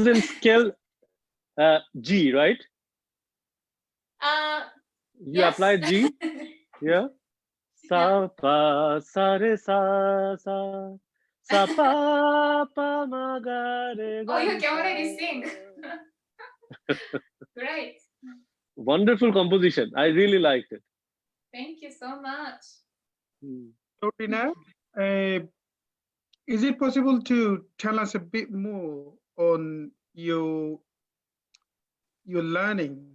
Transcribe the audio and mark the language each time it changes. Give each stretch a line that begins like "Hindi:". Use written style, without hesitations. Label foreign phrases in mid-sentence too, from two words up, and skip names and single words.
English: was in scale G, right? You Yes. applied G? Yeah. Sa pa sa re sa sa sa pa pa ma ga re Oh, ga you can sa. already sing. Great. Wonderful composition. I really liked it. Thank you so much. So, Rina, is it possible to tell us a bit more on your learning?